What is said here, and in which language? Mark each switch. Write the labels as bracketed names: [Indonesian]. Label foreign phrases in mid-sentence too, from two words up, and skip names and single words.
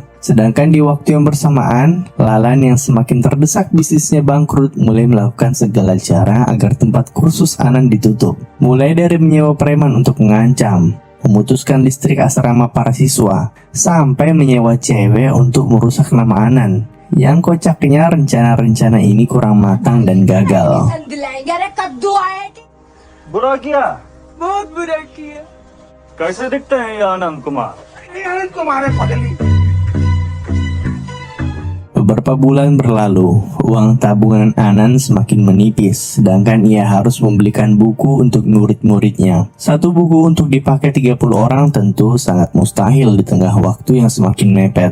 [Indonesian] Sedangkan di waktu yang bersamaan, Lalan yang semakin terdesak bisnisnya bangkrut mulai melakukan segala cara agar tempat kursus Anan ditutup. Mulai dari menyewa preman untuk mengancam, memutuskan listrik asrama para siswa, sampai menyewa cewek untuk merusak nama Anan. Yang kocaknya rencana-rencana ini kurang matang dan gagal. [Hindi] बुरा किया बहुत बुरा किया कैसे दिखते हैं ये आनंद कुमार [Indonesian] Beberapa bulan berlalu, uang tabungan Anan semakin menipis, sedangkan ia harus membelikan buku untuk murid-muridnya. Satu buku untuk dipakai 30 orang tentu sangat mustahil di tengah waktu yang semakin mepet.